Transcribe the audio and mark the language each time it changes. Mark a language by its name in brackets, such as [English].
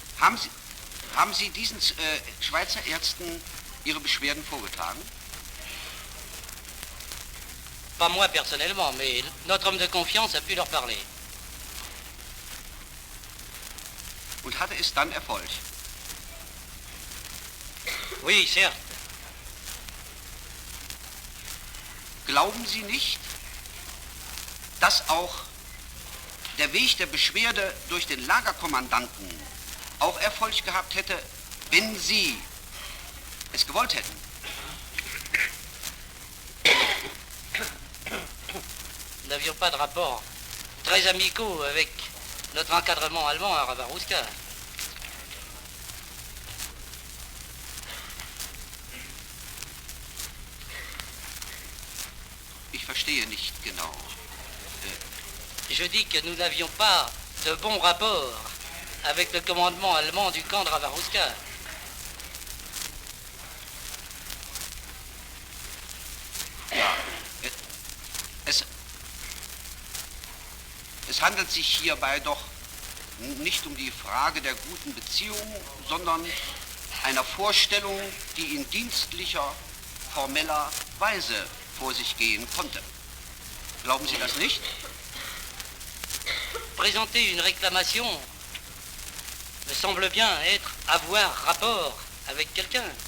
[German] Haben Sie diesen Schweizer Ärzten Ihre Beschwerden vorgetragen? [French] Pas moi personnellement, mais notre homme de confiance a pu leur parler. [German] Und hatte es dann Erfolg? [French] Oui, certes. [German] Glauben Sie nicht, dass auch der Weg der Beschwerde durch den Lagerkommandanten auch Erfolg gehabt hätte, wenn Sie es gewollt hätten. [French] Nous n'avions pas de rapport très amicaux avec notre encadrement allemand à Rabarouska. [German] Ich verstehe nicht genau. [French] Je dis que nous n'avions pas de bons rapports avec le commandement allemand du camp de Rabarouska. [German] Ja, es handelt sich hierbei doch nicht um die Frage der guten Beziehungen, sondern einer Vorstellung, die in dienstlicher, formeller Weise vor sich gehen konnte. Glauben Sie das nicht? [French] Présenter une réclamation me semble bien être avoir rapport avec quelqu'un.